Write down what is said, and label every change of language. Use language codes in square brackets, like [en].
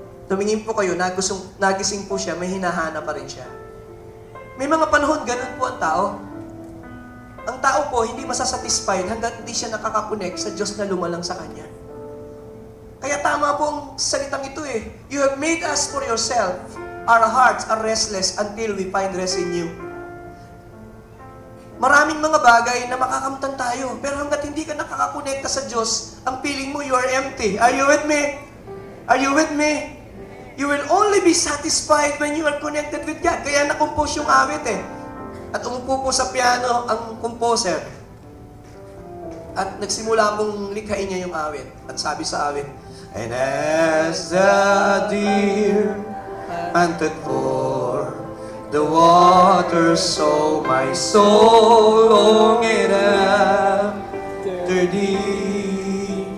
[tl] Tumingin po kayo, nagising po siya, may hinahana pa rin siya. May mga panahon, ganun po ang tao. Ang tao po, hindi masasatisfied hanggang hindi siya nakakakonek sa Diyos na lumalang sa Kanya. Kaya tama po ang salitang ito eh. [en] You have made us for yourself. Our hearts are restless until we find rest in you. [tl] Maraming mga bagay na makakamtan tayo. Pero hanggat hindi ka nakakakonekta sa Diyos, ang feeling mo [en] you are empty. Are you with me? Are you with me? You will only be satisfied when you are connected with God. [tl] Kaya na-compose yung awit eh. At umupo po sa piano ang composer. At nagsimula pong likhain niya yung awit. At sabi sa awit, [en] and as the deer panted for the water, so my soul longed after thee.